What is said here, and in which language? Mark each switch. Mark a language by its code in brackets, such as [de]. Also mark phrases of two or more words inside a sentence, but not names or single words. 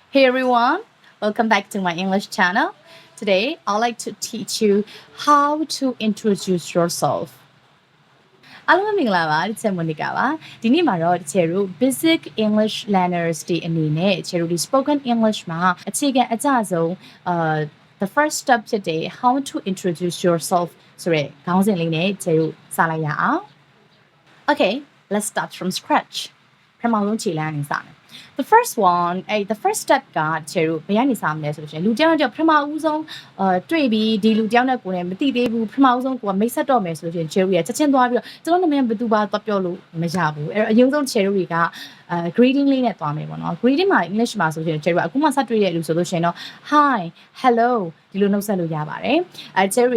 [en] Hey everyone, welcome back to my English channel. Today, I'd like to teach you how to introduce yourself. [my] အားလုံးမင်္ဂလာပါဒီချက်မွန်နီကာပါဒီနေ့မှာတော့ချေတို့ [en] basic English learners [my] တွေအနေနဲ့ချေတို့ဒီ [en] spoken English [my] မှာအခြေခံအကျဆုံး [en] the first step [my] ဖြစ်တဲ့ [en] how to introduce yourself [my] ဆိုတဲ့ခေါင်းစဉ်လေးနဲ့ချေတို့စလိုက်ရအောင် [en] Okay, let's start from scratch. [my] ပထမဆုံးခြေလှမ်းနေစမယ် [en] The first one, the first step [my] ကချေတို့ဘယ်ကနေစမလဲဆိုရင်လူတယောက်ပထမဦးဆုံးတွေ့ပြီးဒီလူတယောက်နဲ့ကိုယ်နဲ့မသိသေးဘူးပထမဦးဆုံးကိုကမိတ်ဆက်တော့မယ်ဆိုရင်ချေတို့ရချက်ချင်းသွားပြီးတော့ကျွန်တော်နာမည်ဘယ်သူ ပါသွားပြောလို့မရဘူးအဲ့တော့အရင်ဆုံးချေတို့တွေကgreeting လေးနဲ့သွားမယ်ပေါ့နော် greeting မှာ English မှာဆိုရင်ချေတို့အခုမှစတွေ့တဲ့လူဆိုလို့ရှိရင်တော့ [en] hi hello [my] ဒီလိုနှုတ်ဆက်လို့ရပါတယ်ချေတို့